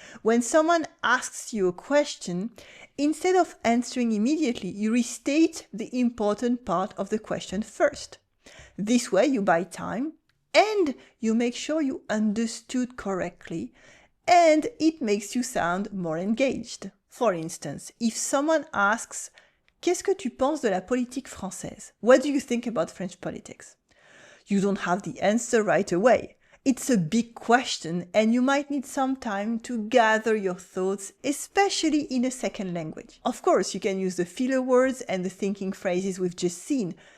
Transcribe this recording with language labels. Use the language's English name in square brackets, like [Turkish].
[English] When someone asks you a question, instead of answering immediately, you restate the important part of the question first. This way you buy time and you make sure you understood correctly, and it makes you sound more engaged. For instance, if someone asks, [French] "Qu'est-ce que tu penses de la politique française?" [English] What do you think about French politics? You don't have the answer right away. It's a big question and you might need some time to gather your thoughts, especially in a second language. Of course, you can use the filler words and the thinking phrases we've just seen.